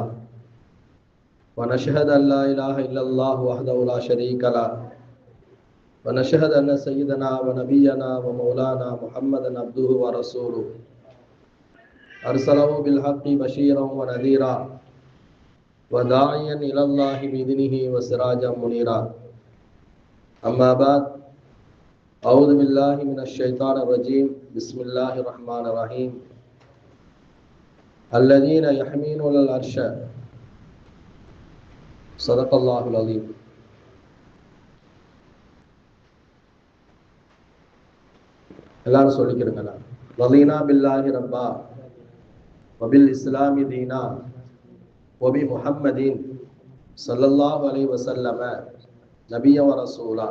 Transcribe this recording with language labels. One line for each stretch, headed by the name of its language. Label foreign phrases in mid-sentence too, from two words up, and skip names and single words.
Arabic: ونشهد أن لا إله إلا الله وحده لا شريك له ونشهد أن سيدنا ونبينا ومولانا محمدا عبده ورسوله أرسله بالحق بشيرا ونذيرا وداعيا إلى الله بإذنه وسراجا منيرا. أما بعد، أعوذ بالله من الشيطان الرجيم. بسم الله الرحمن الرحيم. الذين يحملون العرش صدق الله العظيم.
Tamil: எல்லாரும் சொல்லிக்கிறேங்கண்ணா.
Arabic: رضينا بالله ربا وبالإسلام دينا وبمحمد صلى الله عليه وسلم نبيا ورسولا.